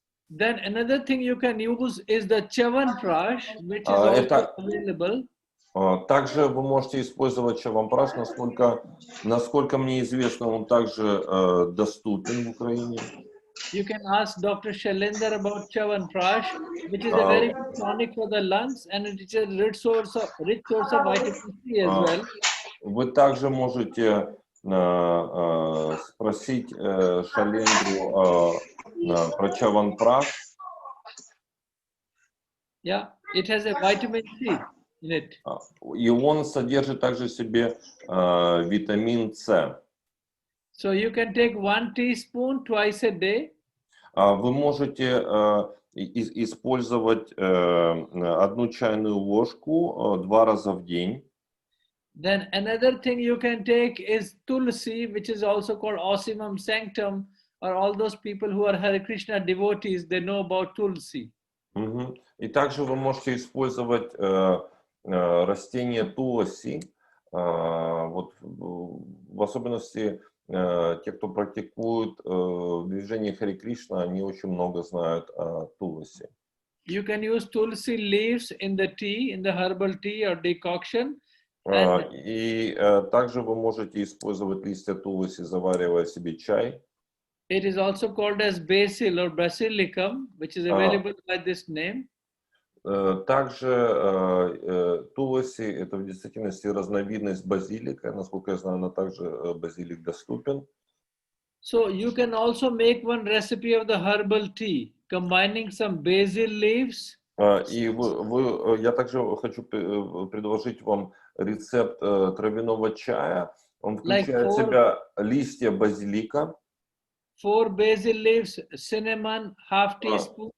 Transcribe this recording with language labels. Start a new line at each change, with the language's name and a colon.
English: Then another thing you can use is the Chyawanprash, which is also available.
Russian: Также вы можете использовать чаванпраш, насколько мне известно, он также доступен в Украине.
English: You can ask Dr. Shailendra about Chyawanprash, which is a very good tonic for the lungs, and it is a rich source of vitamin C as well.
Russian: Вы также можете спросить Шалендру про чаванпраш.
English: Yeah, it has a vitamin C in it.
Russian: И он содержит также в себе витамин С.
English: So you can take 1 teaspoon twice a day.
Russian: Вы можете использовать 1 чайную ложку 2 раза в день.
English: Then another thing you can take is tulsi, which is also called Osimum sanctum, or all those people who are Hare Krishna devotees, they know about tulsi.
Russian: И также вы можете использовать растение туласи, вот в особенности те, кто практикует движение Харе Кришна, они очень много знают о туласи.
English: You can use tulsi leaves in the tea, in the herbal tea or decoction.
Russian: И также вы можете использовать листья туласи, заваривая себе чай.
English: It is also called as basil or basilicum, which is available by this name.
Russian: Также туласи — это в действительности разновидность базилика. Насколько я знаю, она также базилик доступен.
English: So you can also make one recipe of the herbal tea, combining some basil leaves.
Russian: И я также хочу предложить вам рецепт травяного чая. Он включает в себя листья базилика.
English: 4 basil leaves, cinnamon, half teaspoon.